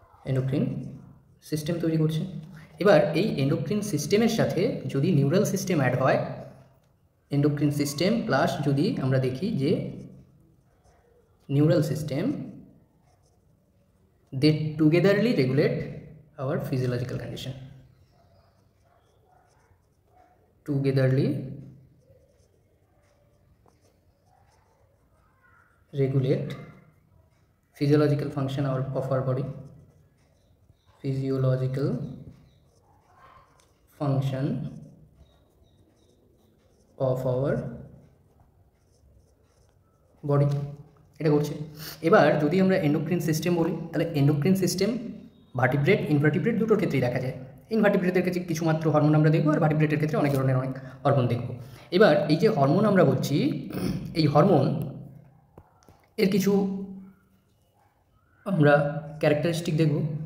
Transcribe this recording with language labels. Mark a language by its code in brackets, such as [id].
[bn] Endocrine system তৈরি করছে। এবার এই এন্ডোক্রিন সিস্টেমের সাথে যদি নিউরাল সিস্টেম অ্যাড হয়, এন্ডোক্রিন সিস্টেম প্লাস যদি আমরা দেখি যে neural system, [en] They togetherly regulate our physiological condition. Togetherly regulate physiological function of our body, physiological function of our body, [bn] এটা করছে। এবার যদি আমরা এন্ডোক্রিন সিস্টেম বলি, তাহলে এন্ডোক্রিন সিস্টেম ভার্টিব্রেট ইনভার্টিব্রেট দুটোর ক্ষেত্রেই দেখা যায়। ইনভার্টিব্রেটের ক্ষেত্রে কিছুমাত্র হরমোন আমরা দেখবো, আর ভার্টিব্রেটের ক্ষেত্রে অনেক ধরনের অনেক হরমোন দেখব। এবার এই যে হরমোন আমরা বলছি, এই হরমোন এর কিছু আমরা ক্যারেক্টারিস্টিক দেখব।